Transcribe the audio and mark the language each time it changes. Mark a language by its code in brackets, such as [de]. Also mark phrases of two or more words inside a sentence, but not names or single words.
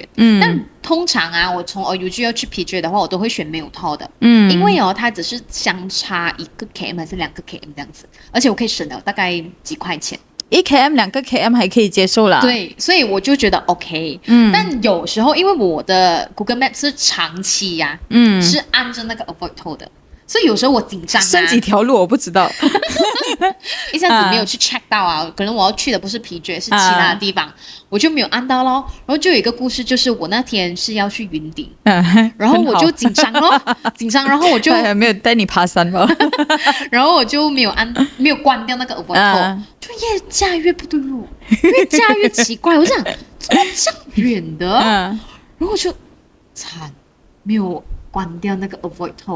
[zh] 但通常我從 OUG 要去 PJ 的話，我都會選沒有 toll 的，因為它只是相差1個 km 還是2個 km 這樣子，而且我可以省了大概幾塊錢。 1 km 2個 km 還可以接受啦，對，所以我就覺得 OK。但有時候因為我的 Google Maps 是長期是按着那個 [en] avoid toll [zh] 的，所以有時候我緊張剩幾條路我不知道，一下子沒有去 check 到可能我要去的不是 PJ 是其他的地方，我就沒有按到咯。然後就有一個故事，就是我那天是要去雲頂，然後我就緊張咯，然後我就沒有帶你爬山嗎？然後我就沒有關掉那個 [en] avoid toll， [zh] 就越駕越不對路，越駕越奇怪。我想怎麼這麼遠的，然後我就慘，沒有關掉那個 [en] avoid toll。